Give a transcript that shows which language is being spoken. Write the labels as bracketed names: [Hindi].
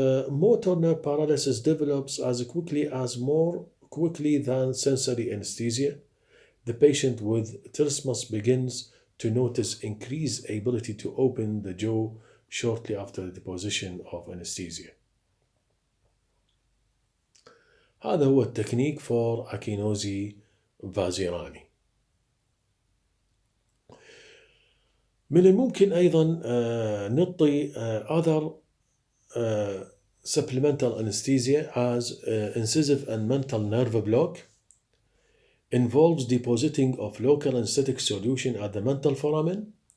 [English] Motor nerve paralysis develops as more quickly than sensory anesthesia. The patient with trismus begins to notice increased ability to open the jaw shortly after the deposition of anesthesia. [Arabic] هذا هو التكنيك for أكينوزي فازيراني. من الممكن أيضا نعطي [English] other supplemental anesthesia as incisive and mental nerve block. Involves depositing of local anesthetic solution at the mental foramen.